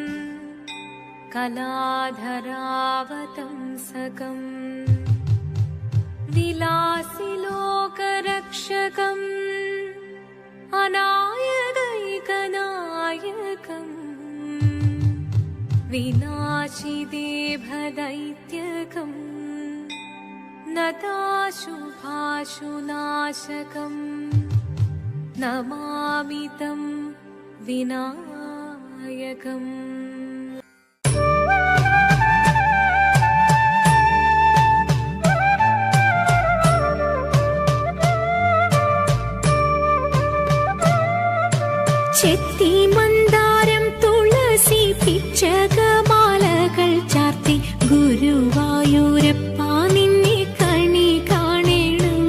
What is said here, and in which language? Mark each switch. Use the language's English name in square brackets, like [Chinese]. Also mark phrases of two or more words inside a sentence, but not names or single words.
[Sanskrit] कलाधरावतंसकम् विलासिलोकरक्षकम् अनायदैकनायकम् विनाशिदेभदैत्यकम् नताशुभाशुनाशकम् नमामि तं विनायकम्। [Malayalam] ചെത്തി മന്ദാരം തുളസി പിച്ചകമാലകൾ ചാർത്തി ഗുരുവായൂരപ്പ നിന്നെ കണി കാണണം.